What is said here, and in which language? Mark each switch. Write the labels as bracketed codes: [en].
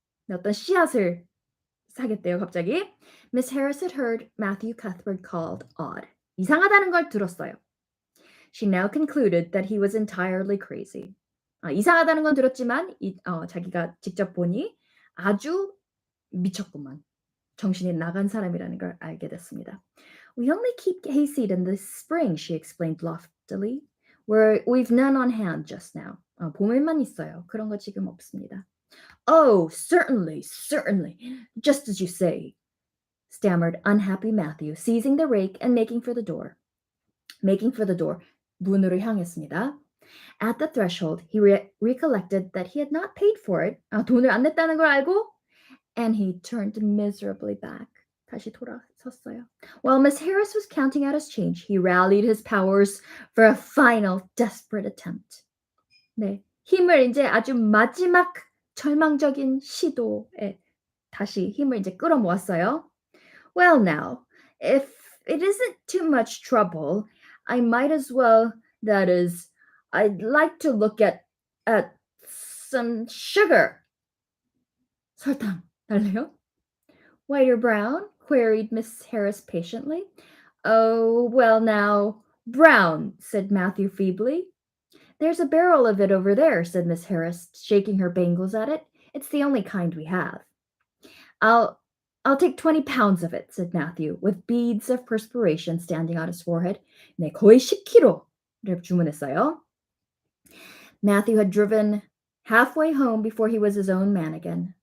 [ko] 어떤 씨앗을 사겠대요, 갑자기. [en] Miss Harris had heard Matthew Cuthbert called odd. [ko] 이상하다는 걸 들었어요. [en] She now concluded that he was entirely crazy. [ko] 이상하다는 건 들었지만 자기가 직접 보니 아주 미쳤구만. 정신이 나간 사람이라는 걸 알게 됐습니다. [en] We only keep hayseed in the spring, she explained loftily. We've none on hand just now. [ko] 봄에만 있어요. 그런 거 지금 없습니다. [en] Oh, certainly, just as you say, stammered unhappy Matthew, seizing the rake and making for the door. [ko] 문으로 향했습니다. [en] At the threshold, he recollected that he had not paid for it. [ko] 돈을 안 냈다는 걸 알고, [en] and he turned miserably back. [ko] 다시 돌아섰어요. [en] While Miss Harris was counting out his change, he rallied his powers for a final desperate attempt. [ko] 네, 힘을 이제 아주 마지막 절망적인 시도에 다시 힘을 이제 끌어모았어요. [en] Well now, if it isn't too much trouble, I might as well, that is, I'd like to look at some sugar. [ko] 설탕 달래요? [en] White or brown? Queried Miss Harris patiently. Oh, well now, brown, said Matthew feebly. There's a barrel of it over there, said Miss Harris, shaking her bangles at it. It's the only kind we have. I'll take 20 pounds of it, said Matthew, with beads of perspiration standing on his forehead. [ko] 네, 거의 10kg를 주문했어요. [en] Matthew had driven halfway home before he was his own man again.